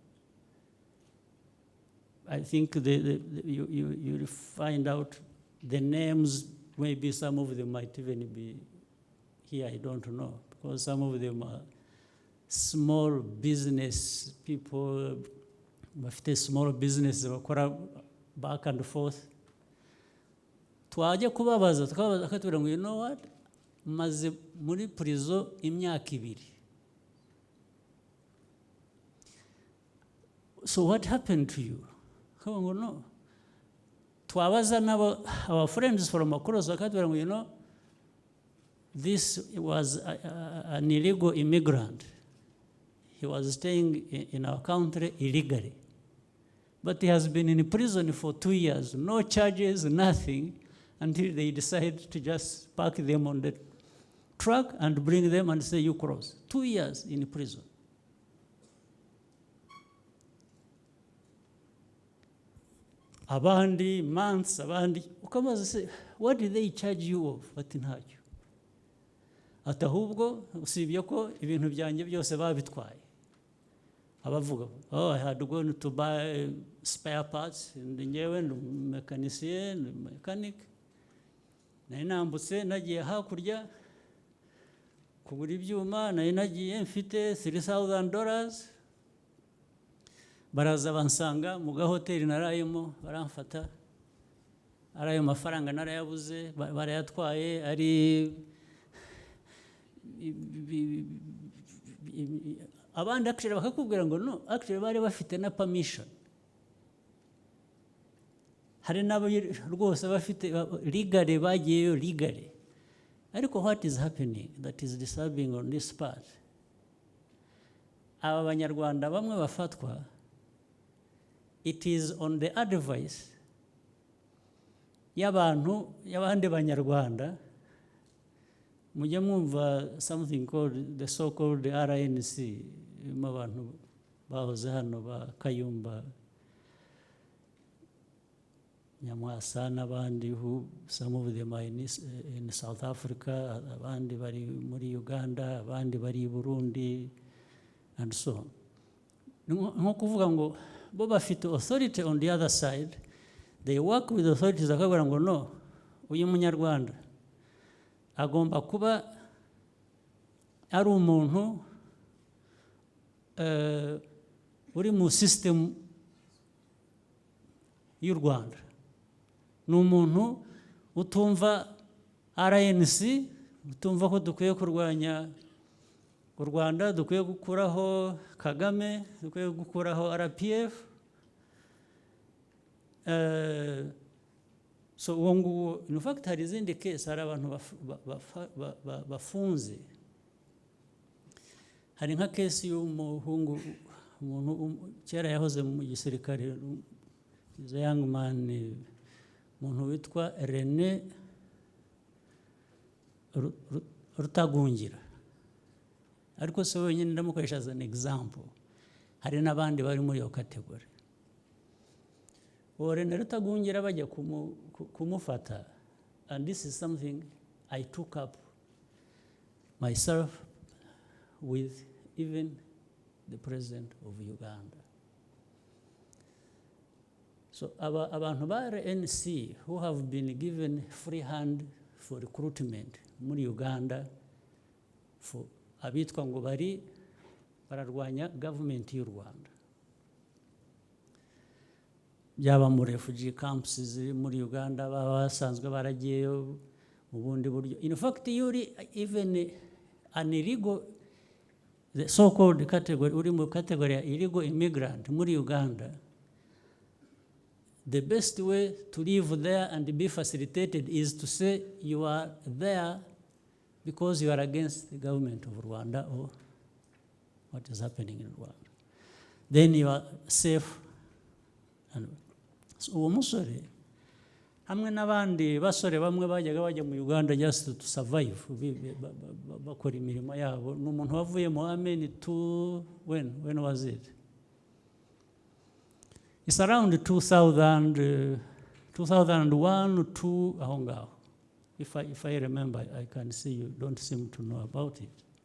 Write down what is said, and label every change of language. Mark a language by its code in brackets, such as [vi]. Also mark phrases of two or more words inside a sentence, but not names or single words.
[en] I think you find out the names, maybe some of them might even be here, I don't know, because some of them are small business people, [rw] bafite small business bakora back and forth. Twajya kubabaza akatubwira ngo [en] you know what, [rw] maze muri prison imyaka 2. [en] So what happened to you? [rw] Kabango no. Twabaza nabo [en] our friends from across [rw] akatubwira ngo [en] you know, this was an illegal immigrant. He was staying in our country illegally. But he has been in prison for 2 years, no charges, nothing, until they decide to just park them on the truck and bring them and say, you cross. 2 years in prison. [rw] Abandi, months, abandi. Ukamaze say, [en] what did they charge you of? [rw] Bati ntacyo. Ati ahubwo usibye ko ibintu byanjye byose babitwaye. Abavuga, [en] oh, I had gone to buy spare parts, [rw] ngewe mechanicien, mechanic. Nari nambutse nagiye hakurya kugura ibyuma, nari nagiye mfite $3,000. Baraza bansanga mu gahoteli narayemo, baramfata. Arayo mafaranga narayabuze, barayatwaye, ari abandi actually bakakubwira ngo [en] no, actually [rw] bari bafite na permission. Hari nabo rwose bafite legally bagiyeyo legally. [en] Ariko what is happening that is disturbing on this part? [rw] Aba banyarwanda bamwe bafatwa, [en] it is on the advice [rw] y'abantu y'abandi banyarwanda. Mujya mwumva [en] something called the so-called RNC, [rw] abantu bahoze hano ba Kayumba, Nyamwasa n'abandi, [en] who some of them are in South Africa, [rw] abandi bari muri Uganda, abandi bari Burundi, [en] and so on. [rw] Nko kuvuga ngo bo bafite authority [en] on the other side, they work with authorities [rw] akabwira ngo no, uyu munyarwanda agomba kuba ari umuntu uri mu system y'u Rwanda, ni umuntu utumva RNC, utumva ko dukwiye kurwanya u Rwanda, dukwiye gukuraho Kagame, dukwiye gukuraho RPF. [en] So wongu, in fact, [rw] hari izindi case, hari abantu bafunze. Hari nka case y'umuhungu, umuntu kera yahoze mu gisirikare, [en] is a young man, [rw] umuntu witwa René Rutagungira. Ariko so wenyine ndamukoresha [en] as an example. [rw] hari n'abandi bari muri iyo kategori. Uwo René Rutagungira bajya kumufata, [en] and this is something I took up myself with even the President of Uganda. [rw] So abantu ba RNC [en] who have been given free hand for recruitment [rw] muri Uganda, for abitwa ngo bararwanya government y'u Rwanda, byaba mu [en] refugee camps [rw] ziri muri Uganda, baba basanzwe baragiyeyo mu bundi buryo. [en] In fact, yuri even an illegal, the so-called category, [rw] uri mu [en] category illegal immigrant [rw] muri Uganda, [en] the best way to live there and be facilitated is to say you are there because you are against the government of Rwanda or what is happening in Rwanda. Then you are safe. And so [rw] uwo musore hamwe n'abandi basore bamwe bajya mu Uganda [en] just to survive, [rw] bakora imirimo yabo, n'umuntu wavuye mu [en] Amen to when was it? It's around 2000, 2001 or 2 aho ngaho. If I remember, I can see you don't seem to know about it.